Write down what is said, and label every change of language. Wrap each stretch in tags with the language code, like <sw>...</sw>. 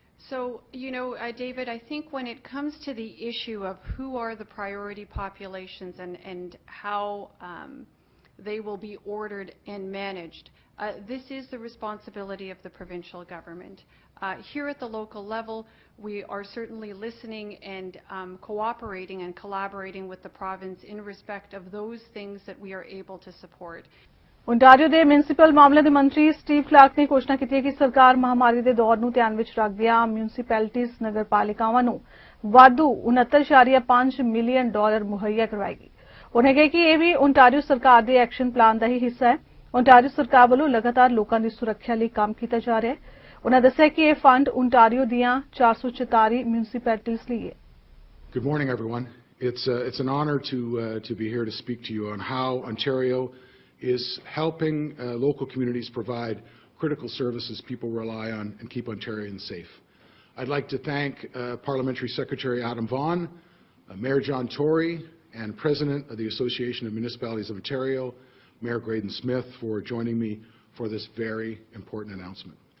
<en>So, you know, David, I think when it comes to the issue of who are the priority populations and how they will be ordered and managed, this is the responsibility of the provincial government. Here at the local level, we are certainly listening and cooperating and collaborating with the province in respect of those things that we are able to support.</en> <pa>Ontario ਦੇ municipal ਮਾਮਲਿਆਂ ਦੇ ਮੰਤਰੀ Steve Clark ਨੇ ਘੋਸ਼ਣਾ ਕੀਤੀ ਹੈ ਕਿ ਸਰਕਾਰ ਮਹਾਮਾਰੀ ਦੇ ਦੌਰ ਨੂੰ ਧਿਆਨ ਵਿੱਚ ਰੱਖਦਿਆਂ ਮਿਊਨਿਸਪੈਲਿਟੀਜ਼ ਨਗਰਪਾਲਿਕਾਵਾਂ ਨੂੰ ਵਾਧੂ 69.5 ਮਿਲੀਅਨ ਡਾਲਰ ਮੁਹੱਈਆ ਕਰਵਾਏਗੀ। ਉਨ੍ਹਾਂ ਕਿਹਾ ਕਿ ਇਹ ਵੀ ਓਨਟਾਰੀਓ ਸਰਕਾਰ ਦੇ ਐਕਸ਼ਨ ਪਲਾਨ ਦਾ ਹੀ ਹਿੱਸਾ ਹੈ। ਓਨਟਾਰੀਓ ਸਰਕਾਰ ਵੱਲੋਂ ਲਗਾਤਾਰ ਲੋਕਾਂ ਦੀ ਸੁਰੱਖਿਆ ਲਈ ਕੰਮ ਕੀਤਾ ਜਾ ਰਿਹਾ ਹੈ। ਉਨ੍ਹਾਂ ਦੱਸਿਆ ਕਿ ਇਹ ਫੰਡ ਓਨਟਾਰੀਓ ਦੀਆਂ 444 ਮਿਊਨਿਸਪੈਲਿਟੀਜ਼ ਲਈ ਹੈ।</pa> <en>Good morning, everyone. It's an honor to be here to speak to you on how Ontario is helping local communities provide critical services people rely on and keep Ontarians safe. I'd like to thank Parliamentary Secretary Adam Vaughan, Mayor John Tory, and President of the Association of Municipalities of Ontario, Mayor Graydon Smith, for joining me for this very important announcement.</en>